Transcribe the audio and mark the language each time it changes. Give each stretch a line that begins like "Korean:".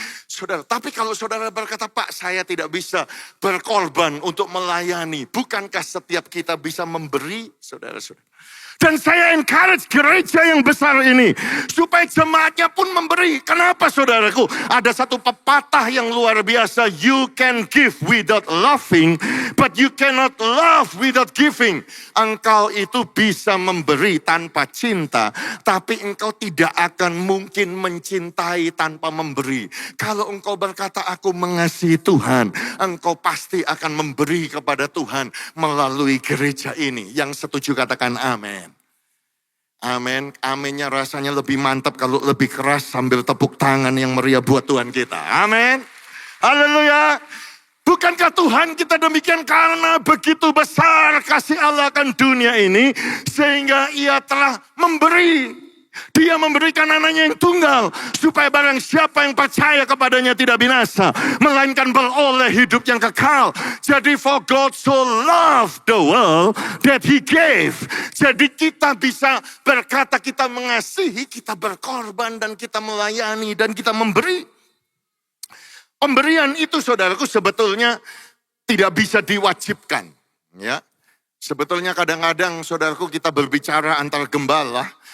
Indonesian: Saudara, tapi kalau saudara berkata, Pak, saya tidak bisa berkorban untuk melayani. Bukankah setiap kita bisa memberi, saudara-saudara? Dan saya encourage gereja yang besar ini supaya jemaatnya pun memberi. Kenapa, saudaraku? Ada satu pepatah yang luar biasa.
English: You can give without loving, but you cannot love without giving.
Indonesian: Engkau itu bisa memberi tanpa cinta, tapi engkau tidak akan mungkin mencintai tanpa memberi. Kalau engkau berkata, aku mengasihi Tuhan, engkau pasti akan memberi kepada Tuhan melalui gereja ini. Yang setuju katakan amin. Amin. Aminnya rasanya lebih mantap kalau lebih keras sambil tepuk tangan yang meriah buat Tuhan kita. Amin. Haleluya. Bukankah Tuhan kita demikian karena begitu besar kasih Allah akan dunia ini sehingga ia telah memberi. Dia memberikan anaknya yang tunggal supaya barang siapa yang percaya kepadanya tidak binasa, melainkan beroleh hidup yang kekal. Jadi
English: for God so loved the world that he gave.
Indonesian: Jadi kita bisa berkata kita mengasihi, kita berkorban dan kita melayani dan kita memberi. Pemberian itu saudaraku sebetulnya tidak bisa diwajibkan. Ya, sebetulnya kadang-kadang saudaraku kita berbicara antar gembala.